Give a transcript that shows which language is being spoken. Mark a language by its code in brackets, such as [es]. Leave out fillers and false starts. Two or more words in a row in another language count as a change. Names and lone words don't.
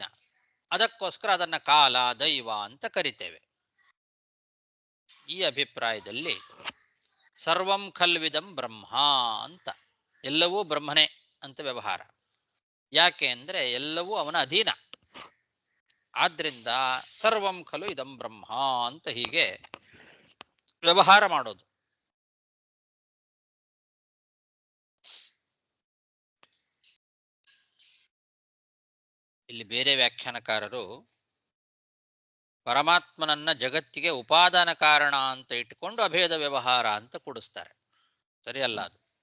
[kn] ಅದಕ್ಕೋಸ್ಕರ ಅದನ್ನ ಕಾಲ, ದೈವ ಅಂತ ಕರಿತೇವೆ. ಈ ಅಭಿಪ್ರಾಯದಲ್ಲಿ [sa] ಸರ್ವಂ ಖಲ್ವಿದಂ ಬ್ರಹ್ಮ [kn] ಅಂತ, ಎಲ್ಲವೂ ಬ್ರಹ್ಮನೇ ಅಂತ ವ್ಯವಹಾರ. ಯಾಕೆ ಅಂದ್ರೆ ಎಲ್ಲವೂ ಅವನ ಅಧೀನ. ಆದ್ರಿಂದ [sa] ಸರ್ವಂ ಖಲು ಇದಂ ಬ್ರಹ್ಮ [kn] ಅಂತ ಹೀಗೆ ವ್ಯವಹಾರ ಮಾಡೋದು. ಇಲ್ಲಿ ಬೇರೆ ವ್ಯಾಖ್ಯಾನಕಾರರು ಪರಮಾತ್ಮನನ್ನ ಜಗತ್ತಿಗೆ ಉಪಾದಾನ ಕಾರಣ ಅಂತ ಇಟ್ಟುಕೊಂಡು ಅಭೇದ ವ್ಯವಹಾರ ಅಂತ ಕೂಡಿಸ್ತಾರೆ.